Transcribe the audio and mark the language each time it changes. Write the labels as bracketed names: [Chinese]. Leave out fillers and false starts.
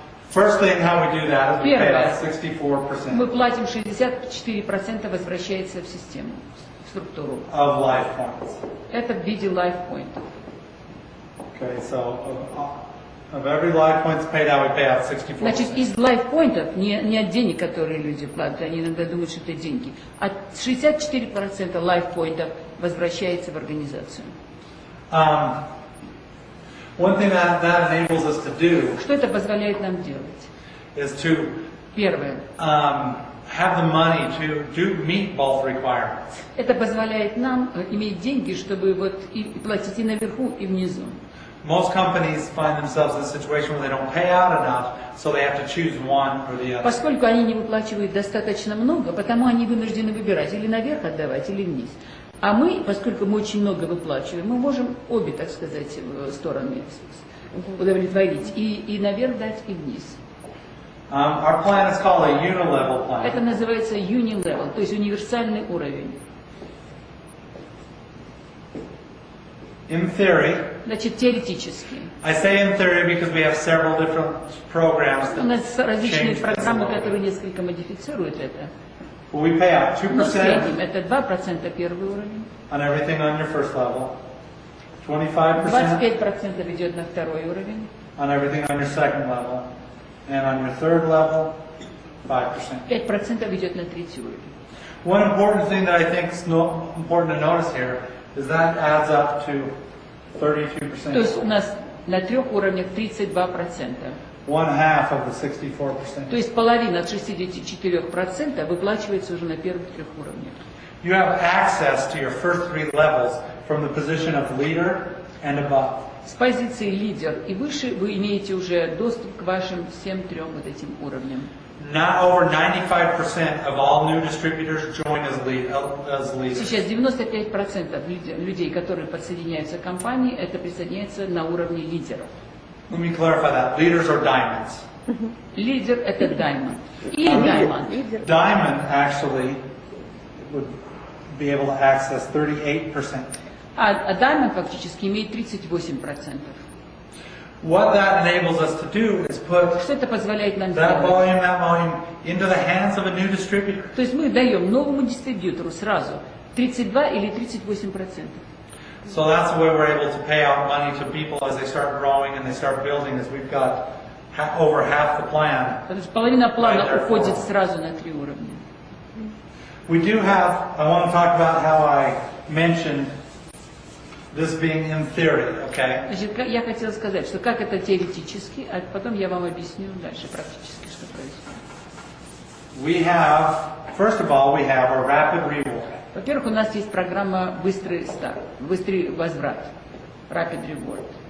[English] First thing how we do that is we pay out [Russian] Первое, 64%. мы платим 64% возвращается в систему, в структуру. [English] Of life points. [Russian] Это в виде life point. [English] Okay, so of every life points paid out, we pay out 64%. [Russian] Значит, из life pointов, не от денег, которые люди платят, они иногда думают, что это деньги, а 64% life pointов возвращается в организацию. [English] One thing that enables us to do [Russian] Что это позволяет нам делать? [English] is to [Russian] Первое. [English] have the money to meet both requirements. [Russian] Это позволяет нам иметь деньги, чтобы и платить и наверху, и внизу. [English] Most companies find themselves in a situation where they don't pay out enough, so they have to choose one or the other. [Russian] Поскольку они не выплачивают достаточно много, потому они вынуждены выбирать или наверх отдавать, или вниз. А мы, поскольку мы очень много выплачиваем, мы можем обе, так сказать, стороны удовлетворить. И наверх дать, и вниз. [English] Our plan is called a unilevel plan. [Russian] Это называется unilevel, то есть универсальный уровень. [English] In theory, [Russian] Значит, теоретически. [English] I say in theory because we have several different programs [Russian] У нас [English] that [Russian] различные [English] change [Russian] программы, [English] this. [Russian] которые несколько модифицируют это. [English] But we pay out [Russian] Но в [English] 2% [Russian] среднем это 2% первый уровень, [English] on everything on your first level, 25% [Russian] 25% идет на второй уровень, [English] on everything on your second level, and on your third level, 5%. [Russian] 5% идет на третий уровень. [English] One important thing that I think is important to notice here is that adds up to 32%. [Russian] То есть у нас на трех уровнях 32%. [English] One half of the 64%. [Russian] То есть половина от 64% выплачивается уже на первых трех уровнях. [English] You have access to your first three levels from the position of leader and above. [Russian] С позиции лидер и выше вы имеете уже доступ к вашим всем трем вот этим уровням. [English] Not over 95% of all new distributors join as leaders. [Russian] Сейчас 95% людей, которые подсоединяются к компании, это присоединяется на уровне лидеров. [English] Let me clarify that. Leaders are diamonds. [Russian] Лидер это diamond. Или diamond. [English] Diamond actually would be able to access 38%. [Russian] А diamond фактически имеет 38%. [English] What that enables us to do is put [Russian] Что это позволяет нам [English] that [Russian] сделать? [English] volume into the hands of a new distributor. [Russian] То есть мы даем новому дистрибьютору сразу 32 или 38%. [English] So that's the way we're able to pay out money to people as they start growing and they start building, as we've got over half the plan. [Russian] Потому что половина плана [English] Right there [Russian] уходит [English] forward. [Russian] сразу на 3 уровня. [English] We do have, I want to talk about how I mentioned this being in theory, okay? [Russian] Значит, я хотела сказать, что как это теоретически, а потом я вам объясню дальше практически, что происходит. [English] We have, first of all, we have a rapid reward. [Russian] Во-первых, у нас есть программа «Быстрый старт», «Быстрый возврат», «Rapid Reward».